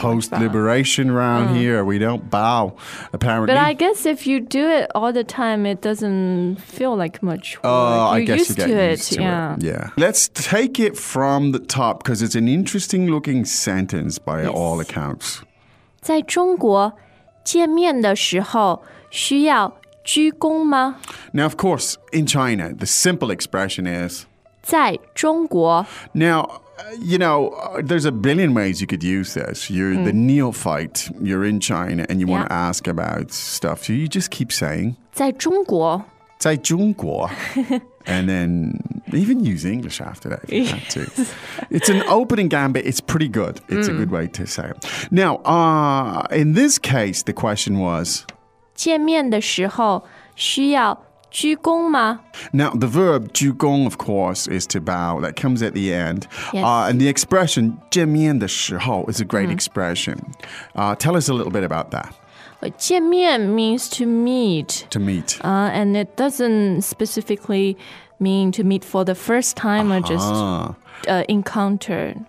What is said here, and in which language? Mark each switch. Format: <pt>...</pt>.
<en>post-liberation around here. We don't bow, apparently. But I guess if you do it all the time, it doesn't feel like much work. I guess you get used to it. Yeah. Let's take it from the top because it's an interesting looking sentence by all accounts.</en> <zh>在中国 见面的时候需要鞠躬吗?</zh> <en>Now, of course, in China, the simple expression is</en> <zh>在中国</zh> <en>Now, you know, there's a billion ways you could use this. You're the neophyte, you're in China, and you want to ask about stuff. So you just keep saying</en> <zh>在中国在中国</zh> <en>And then even use English after that if you want to. It's an opening gambit. It's pretty good. It's a good way to say it. Now, in this case, the question was</en> <zh>见面的时候需要鞠躬吗?</zh> <en>Now, the verb 鞠躬, of course, is to bow. That comes at the end. Yes. And the expression</en> <zh>见面的时候</zh> <en>is a great expression. Tell us a little bit about that. 见面 means to meet. To meet. And it doesn't specifically mean to meet for the first time or just encounter.</en>